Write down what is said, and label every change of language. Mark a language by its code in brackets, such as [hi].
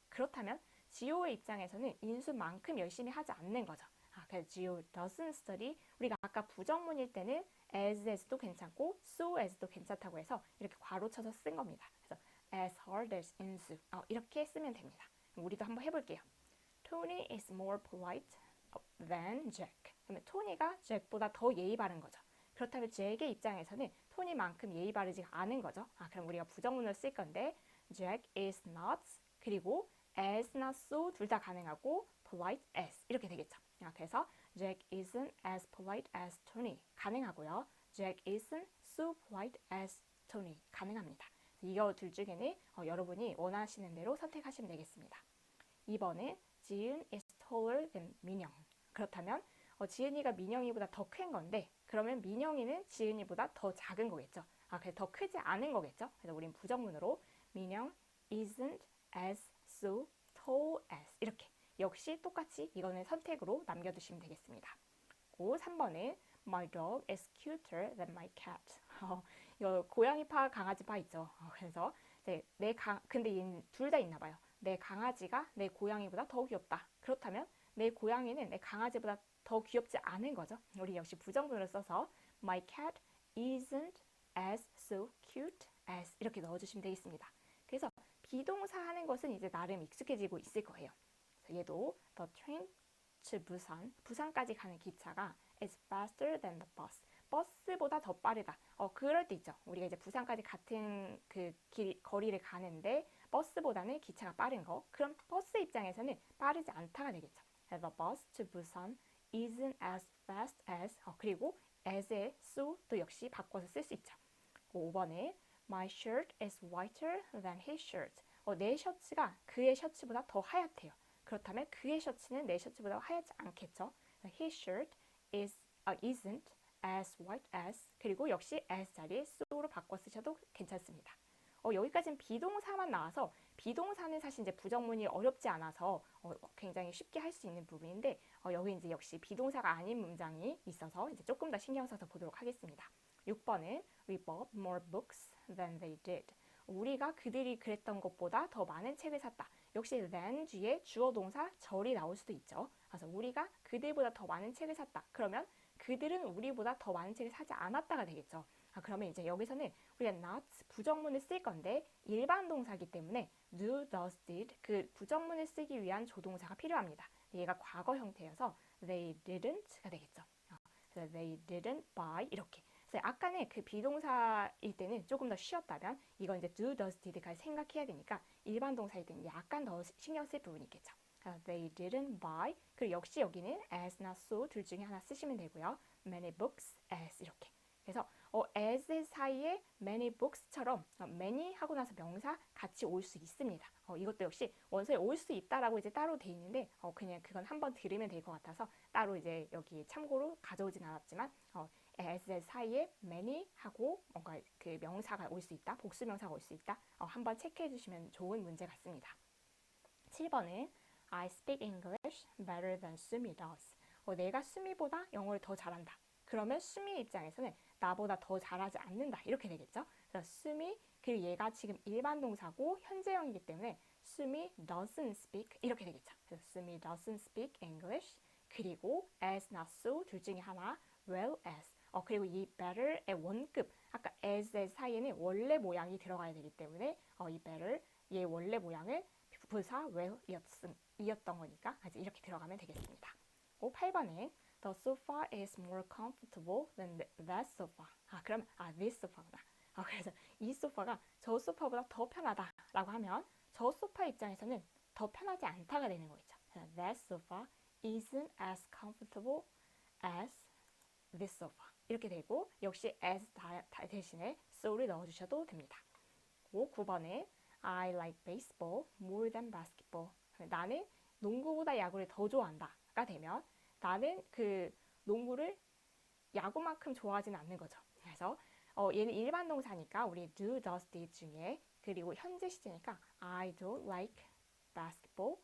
[ko] 그렇다면 지호의 입장에서는 인수만큼 열심히 하지 않는 거죠. 그래서 지호 [en] doesn't study [ko] 우리가 아까 부정문일 때는 as도 괜찮고 so as도 괜찮다고 해서 이렇게 괄호 쳐서 쓴 겁니다. 그래서 as hard as 인수 이렇게 쓰면 됩니다. 우리도 한번 해볼게요. [en] Tony is more polite than Jack. [ko] 그러면 토니가 잭보다 더 예의 바른 거죠. 그렇다면 잭의 입장에서는 토니만큼 예의 바르지 않은 거죠. 그럼 우리가 부정문을 쓸 건데 [en] Jack is not [ko] 그리고 as나 so 둘 다 가능하고 [en] polite as [ko] 이렇게 되겠죠. [en] 그래서 Jack isn't as polite as Tony 가능하고요. Jack isn't so polite as Tony 가능합니다. [ko] 이거 둘 중에는 여러분이 원하시는 대로 선택하시면 되겠습니다. 2번은 지은 [en] is taller than [ko] 민영. 그렇다면 지은이가 민영이보다 더 큰 건데 그러면 민영이는 지은이보다 더 작은 거겠죠. 그래서 더 크지 않은 거겠죠. 그래서 우린 부정문으로 민영 [en] isn't as so tall as [ko] 이렇게 역시 똑같이 이거는 선택으로 남겨두시면 되겠습니다. 3번은 [en] My dog is cuter than my cat. [ko] 이거 고양이파 강아지파 있죠. 그래서 이제 근데 얘는 둘 다 있나 봐요. 내 강아지가 내 고양이보다 더 귀엽다. 그렇다면 내 고양이는 내 강아지보다 더 귀엽지 않은 거죠. 우리 역시 부정문을 써서 [en] My cat isn't as so cute as [ko] 이렇게 넣어주시면 되겠습니다. 그래서 비동사 하는 것은 이제 나름 익숙해지고 있을 거예요. [en] 얘도 the train to Busan, [ko] 부산까지 가는 기차가 [en] is faster than the bus. [ko] 버스보다 더 빠르다. 그럴 때 있죠. 우리가 이제 부산까지 같은 그 거리를 가는데 버스보다는 기차가 빠른 거. 그럼 버스 입장에서는 빠르지 않다가 되겠죠. [en] The bus to Busan isn't as fast as [ko] 그리고 as의 so도 역시 바꿔서 쓸 수 있죠. [en] 5번에 My shirt is whiter than his shirt. [ko] 내 셔츠가 그의 셔츠보다 더 하얗대요. 그렇다면 그의 셔츠는 내 셔츠보다 하얗지 않겠죠. [en] His shirt isn't as white as [ko] 그리고 역시 as 자리에 so로 바꿔 쓰셔도 괜찮습니다. 여기까지는 비동사만 나와서 비동사는 사실 이제 부정문이 어렵지 않아서 굉장히 쉽게 할 수 있는 부분인데 여기 이제 역시 비동사가 아닌 문장이 있어서 이제 조금 더 신경 써서 보도록 하겠습니다. [en] 6번은 We bought more books than they did. [ko] 우리가 그들이 그랬던 것보다 더 많은 책을 샀다. 역시 than 뒤에 주어 동사 절이 나올 수도 있죠. 그래서 우리가 그들보다 더 많은 책을 샀다. 그러면 그들은 우리보다 더 많은 책을 사지 않았다가 되겠죠. 그러면 이제 여기서는 우리가 not 부정문을 쓸 건데 일반 동사이기 때문에 do, does, did 그 부정문을 쓰기 위한 조동사가 필요합니다. 얘가 과거 형태여서 they didn't가 되겠죠. [en] 그래서 they didn't buy 이렇게. [ko] 그래서 아까는 그 비동사일 때는 조금 더 쉬웠다면 이건 이제 do, does, did까지 생각해야 되니까 일반 동사일 때는 약간 더 신경 쓸 부분이 있겠죠. [en] They didn't buy. [ko] 그리고 역시 여기는 as나 so 둘 중에 하나 쓰시면 되고요. [en] Many books as 이렇게. [ko] 그래서 as 사이에 many books처럼 many 하고 나서 명사 같이 올 수 있습니다. 이것도 역시 원서에 올 수 있다라고 이제 따로 돼 있는데 그냥 그건 한번 들으면 될 것 같아서 따로 이제 여기 참고로 가져오진 않았지만 as 사이에 many 하고 뭔가 그 명사가 올 수 있다, 복수 명사가 올 수 있다. 한번 체크해 주시면 좋은 문제 같습니다. [en] 7번은 I speak English better than Sumi does. [ko] 내가 수미보다 영어를 더 잘한다. 그러면 수미 입장에서는 나보다 더 잘하지 않는다. 이렇게 되겠죠. 그래서 수미 그리고 얘가 지금 일반 동사고 현재형이기 때문에 수미 [en] doesn't speak [ko] 이렇게 되겠죠. 그래서 수미 [en] doesn't speak English [ko] 그리고 as나 so 둘 중에 하나 [en] well as [ko] 그리고 이 better의 원급 아까 as의 사이에는 원래 모양이 들어가야 되기 때문에 이 better 얘 원래 모양을 부사 well이었던 거니까 이렇게 들어가면 되겠습니다. [en] 8번은 The sofa is more comfortable than that sofa. [ko] 그럼 this sofa구나. 그래서 이 소파가 저 소파보다 더 편하다라고 하면 저 소파 입장에서는 더 편하지 않다가 되는 거죠. [en] That sofa isn't as comfortable as this sofa. [ko] 이렇게 되고 역시 as 대신에 so를 넣어주셔도 됩니다. [en] 9번에 I like baseball more than basketball. [ko] 나는 농구보다 야구를 더 좋아한다가 되면 나는 그 농구를 야구만큼 좋아하지는 않는 거죠. 그래서 얘는 일반 동사니까 우리 do, does, did 중에 그리고 현재 시제니까 [en] I don't like basketball.